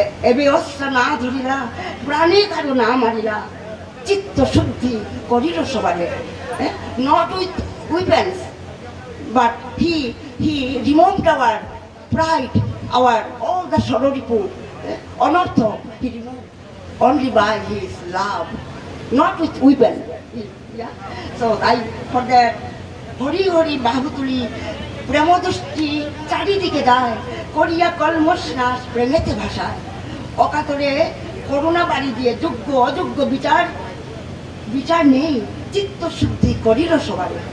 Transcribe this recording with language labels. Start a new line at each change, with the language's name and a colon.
Bangla: এবে অস্ত্র না ধরিলা, প্রাণে কারো না মারিলা, চিত্ত শুদ্ধি করিল সবারে।
English: Not with weapons, but he removed our pride, all the sororipu, anartha, he removed only by his love, not with weapon. Yeah? So for that,
Bangla: Hari Hari বাহুতুলি প্রেমদৃষ্টি চারিদিকে যায়, করিয়া কলমশ নাশ প্রেমেতে ভাষায়, অকাতরে করুণা বাড়ি দিয়ে যোগ্য অযোগ্য বিচার নেই, চিত্ত শুদ্ধি করিল সবাই।